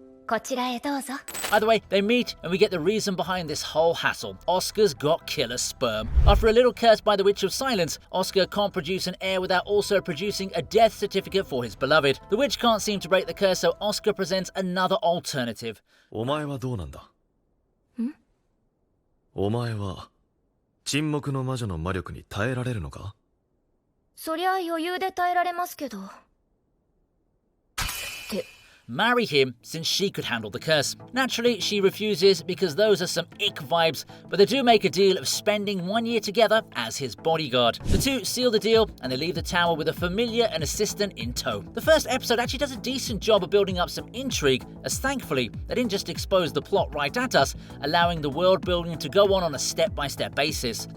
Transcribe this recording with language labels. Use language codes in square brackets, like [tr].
[en] Either way, they meet and we get the reason behind this whole hassle. Oscar's got killer sperm. After a little cursed by the Witch of Silence, Oscar can't produce an heir without also producing a death certificate for his beloved. The witch can't seem to break the curse, so Oscar presents another alternative. [ja] お前はどうなんだ? お前は沈黙の魔女の魔力に耐えられるのか? そりゃ余裕で耐えられますけど。 [en] Marry him since she could handle the curse. Naturally, she refuses because those are some ick vibes, but they do make a deal of spending 1 year together as his bodyguard. The two seal the deal and they leave the tower with a familiar and assistant in tow. The first episode actually does a decent job of building up some intrigue, as thankfully they didn't just expose the plot right at us, allowing the world building to go on a step-by-step basis.